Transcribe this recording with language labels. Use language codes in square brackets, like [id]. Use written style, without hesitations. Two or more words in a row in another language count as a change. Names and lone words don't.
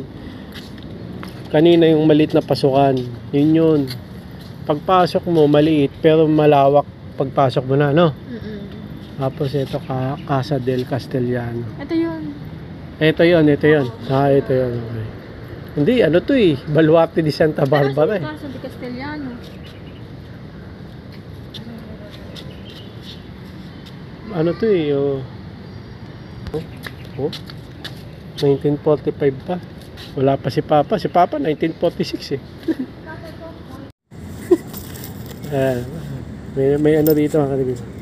[tl] Kanina yung maliit na pasukan. Yun. Pagpasok mo, maliit, pero malawak pagpasok mo na, no? Tapos ito, Casa del Castellano. Ito yun. Ito yun. Ito yun. Okay. Hindi, ano to eh. Baluarte de Santa Barbara eh. Casa del Castellano. Ano to eh, 1945 pa. Wala pa si Papa. Si Papa, 1946 eh. May ano dito mga kalibig.